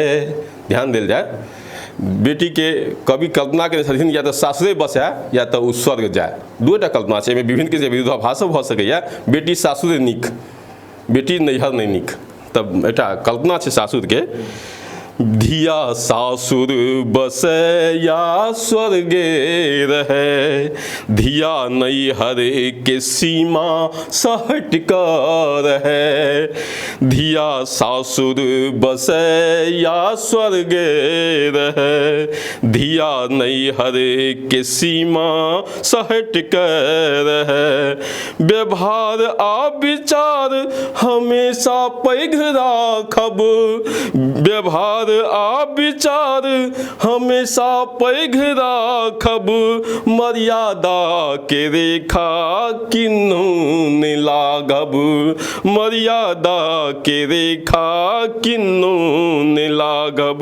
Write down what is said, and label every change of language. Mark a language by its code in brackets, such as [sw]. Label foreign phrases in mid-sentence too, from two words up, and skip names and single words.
[mai] ध्यान देल जाए, बेटी के कवि कल्पना केने छथिन या तऽ सासुरे बसे या तऽ ओ स्वर्ग जाए। दूटा कल्पना छै, एहिमे विभिन्न किछु विरोधाभासो भऽ सकैए। बेटी सासुरे नीक, बेटी नैहर नहि नीक, तब एकटा कल्पना छै सासुर के। धिया सासुर बसे या स्वर्गे रहे, धिया नैहर के सीमा सहट कर रहे। धिया सासुर बसे या स्वर्गे रहे, धिया नैहर के सीमा सहट कर रहे। व्यवहार आ विचार हमेशा पैघ राखब, व्यवहार आ विचार हमेशा पैघ राखब, मर्यादा के रेखा किन्नू ने लागब, मर्यादा के रेखा किन्नू ने लागब।